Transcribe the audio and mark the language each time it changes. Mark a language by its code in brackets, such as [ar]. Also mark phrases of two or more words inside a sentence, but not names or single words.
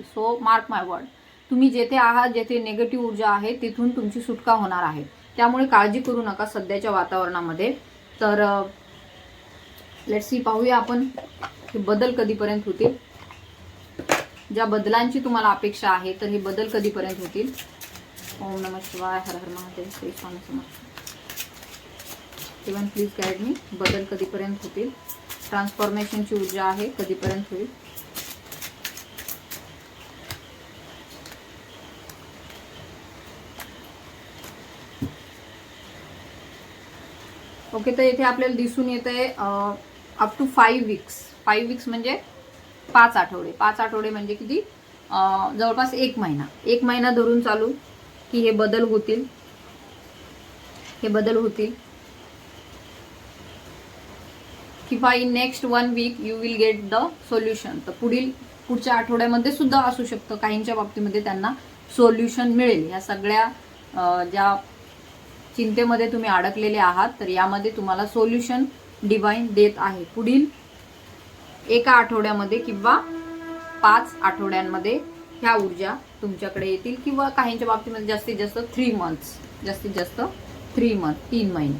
[en] so mark my word, [mr] तुम्ही जेथे आहात, जेथे निगेटिव्ह ऊर्जा आहे, तिथून तुमची सुटका होणार आहे. त्यामुळे काळजी करू नका सध्याच्या वातावरणामध्ये. तर [en] let's see, [mr] पाहूया आपण हे बदल कधीपर्यंत होतील. ज्या बदलांची तुम्हाला अपेक्षा आहे, तर हे बदल कधीपर्यंत होतील. [sa] ओम नमः शिवाय, हर हर महादेव, श्री स्वामी समर्थ. [en] even please guide me, [mr] बदल कधीपर्यंत होतील, ट्रान्सफॉर्मेशनची ऊर्जा आहे कधीपर्यंत होईल. ओके, तर इथे आपल्याला दिसून येत आहे [en] up to 5 weeks. [mr] 5 वीक्स म्हणजे 5 आठवडे. 5 आठवडे म्हणजे किती? जवळपास 1 महिना. 1 महिना धरून चालू की हे बदल होतील. हे बदल होतील किंवा [en] in next 1 week you will get the solution. [mr] तर पुढच्या आठवड्यामध्ये सुद्धा असू शकतं. काहींच्या बाबतीमध्ये त्यांना सोल्युशन मिळेल. या सगळ्या ज्या चिंतेमध्ये तुम्ही अडकलेले आहात, तर यामध्ये तुम्हाला [en] solution divine [mr] देत आहे. पुढील 1 आठवड्यामध्ये किंवा 5 आठवड्यांमध्ये ह्या ऊर्जा तुमच्याकडे येतील, किंवा काहींच्या बाबतीमध्ये जास्तीत जास्त 3 मंथ्स, जास्तीत जास्त 3 महिने.